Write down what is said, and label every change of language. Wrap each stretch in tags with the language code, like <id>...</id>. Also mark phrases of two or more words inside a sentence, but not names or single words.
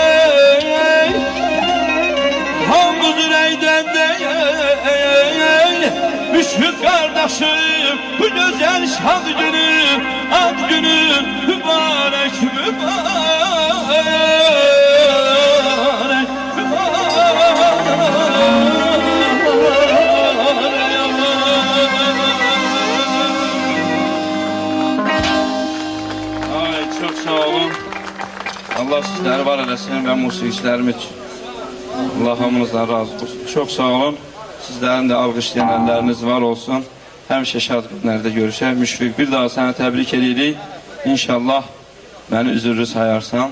<az>Hamdü Züleyden de yoldaşım, bu güzel şad günü, ad günü mübarek mübarek Ay, çok sağ olun. Allah sizləri var eləsin və musiqiçilərimiz üçün. Allah hamınızdan razı olsun. Çok sağ olun. Sizlərin də alqışlayan əlləriniz var olsun. Həmişə şad günlərdə görüşək. Müşfiq, bir daha səni təbrik edirik. İnşallah məni üzürlü sayarsan.</az>